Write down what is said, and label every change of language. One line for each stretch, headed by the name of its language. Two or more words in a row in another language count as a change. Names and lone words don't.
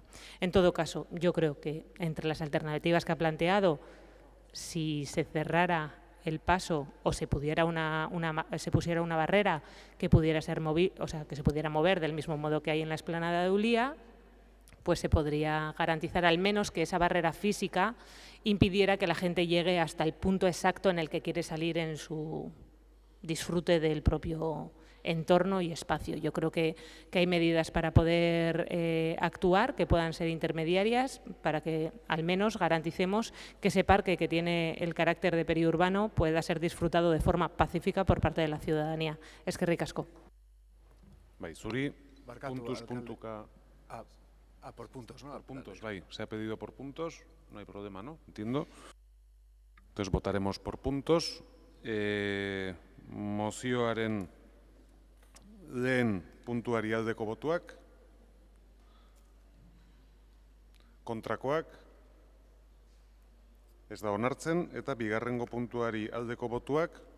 Spanish: En todo caso, yo creo que entre las alternativas que ha planteado, si se cerrara el paso o se pusiera una barrera que pudiera ser que se pudiera mover del mismo modo que hay en la explanada de Ulia, pues se podría garantizar al menos que esa barrera física impidiera que la gente llegue hasta el punto exacto en el que quiere salir en su disfrute del propio entorno y espacio. Yo creo que hay medidas para poder actuar, que puedan ser intermediarias, para que al menos garanticemos que ese parque, que tiene el carácter de periurbano, pueda ser disfrutado de forma pacífica por parte de la ciudadanía.
Basque: Eskerrik asko. Bai, zuri, Barkatu, puntuz, alcalde. puntuka...
Spanish: Por puntos, ¿no? Por puntos, bai. Se ha pedido por puntos, no hay problema, ¿no? Entiendo. Entonces votaremos por puntos.
Basque: Mozioaren lehen puntuari aldeko botuak, kontrakoak, ez da onartzen, eta bigarrengo puntuari aldeko botuak,